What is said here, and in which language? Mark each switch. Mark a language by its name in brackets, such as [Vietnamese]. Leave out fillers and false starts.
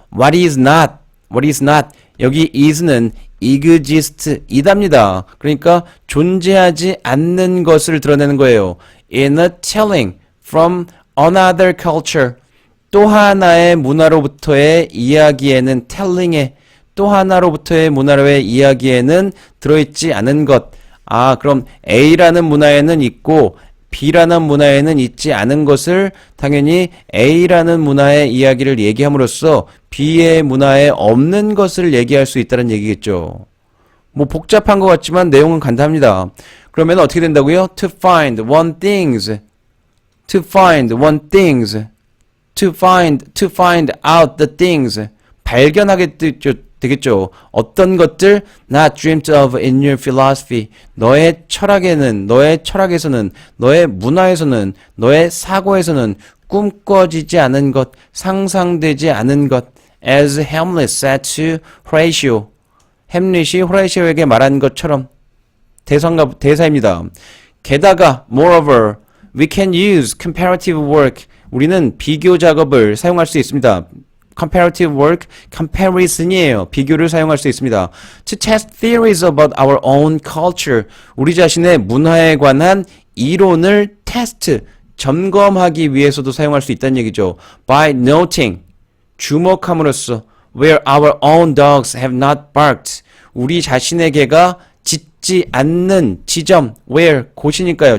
[English] What is not [Korean] 여기 is는 exist 이답니다. 그러니까 존재하지 않는 것을 드러내는 거예요. [English] In a telling from another culture [Korean] 또 하나의 문화로부터의 이야기에는 telling에 또 하나로부터의 문화로의 이야기에는 들어있지 않은 것. 아, 그럼 A라는 문화에는 있고 B라는 문화에는 있지 않은 것을 당연히 A라는 문화의 이야기를 얘기함으로써 B의 문화에 없는 것을 얘기할 수 있다는 얘기겠죠. 뭐 복잡한 것 같지만 내용은 간단합니다. 그러면 어떻게 된다고요? [English] To find one things. To find one things. To find out the things. [Korean] 발견하게 되겠죠. 어떤 것들 [English] not dreamt of in your philosophy. [Korean] 너의 철학에는, 너의 철학에서는, 너의 문화에서는, 너의 사고에서는 꿈꿔지지 않은 것, 상상되지 않은 것. [English] As Hamlet said to Horatio. [Korean] 햄릿이 호라이시오에게 말한 것처럼 대사입니다. [English] 게다가 moreover, we can use comparative work. [Korean] 우리는 비교 작업을 사용할 수 있습니다. comparative work, comparison이에요. 비교를 사용할 수 있습니다. [English] To test theories about our own culture. [Korean] 우리 자신의 문화에 관한 이론을 테스트, 점검하기 위해서도 사용할 수 있다는 얘기죠. [English] By noting, 주목함으로써 where our own dogs have not barked. [Korean] 우리 자신의 개가 짖지 않는 지점, where, 곳이니까요.